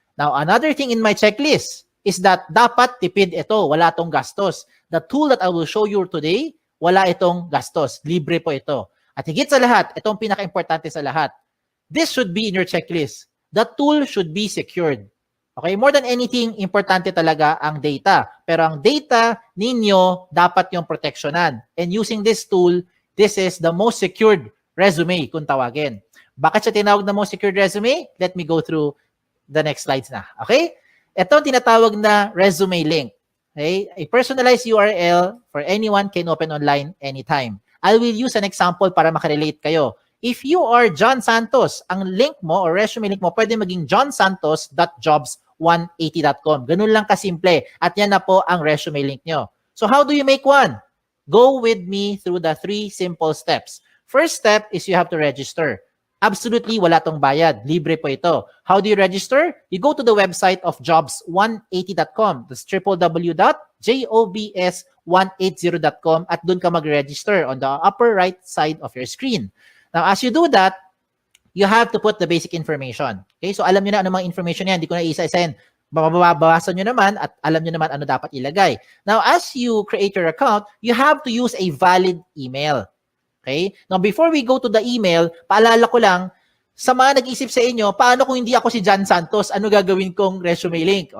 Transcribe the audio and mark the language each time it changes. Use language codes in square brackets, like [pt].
[en] Now, another thing in my checklist is that [tl] dapat tipid ito, wala itong gastos. [en] The tool that I will show you today, [tl] wala itong gastos. Libre po ito. At higit sa lahat, itong pinaka-importante sa lahat, [en] this should be in your checklist. The tool should be secured. Okay, more than anything, [tl] importante talaga ang data. Pero ang data ninyo, dapat yung protectionan. [en] And using this tool, this is the most secured resume [tl] kung tawagin. Bakit siya tinawag na [en] most secured resume? Let me go through the next slides na. Okay? [tl] Ito ang tinatawag na resume link. [en] Okay? A personalized URL for anyone can open online anytime. I will use an example [tl] para makarelate kayo. [en] If you are John Santos, [tl] ang link mo or resume link mo pwede maging [en] johnsantos.jobs180.com. [tl] Ganun lang kasimple. At yan na po ang resume link nyo. [en] So how do you make one? Go with me through the 3 simple steps. First step is you have to register. [tl] Absolutely wala tong bayad. Libre po ito. [en] How do you register? You go to the website of jobs180.com. That's www.jobs180.com [tl] at dun ka mag-register [en] on the upper right side of your screen. Now, as you do that, you have to put the basic information. [tl] Okay? So, alam nyo na ano mga information yan. Hindi ko na isa-isahin. Babawasan nyo naman at alam nyo naman ano dapat ilagay. [en] Now, as you create your account, you have to use a valid email. Okay? Now, before we go to the email, [tl] paalala ko lang, sa mga nag-isip sa inyo, paano kung hindi ako si John Santos, ano gagawin kong resume link?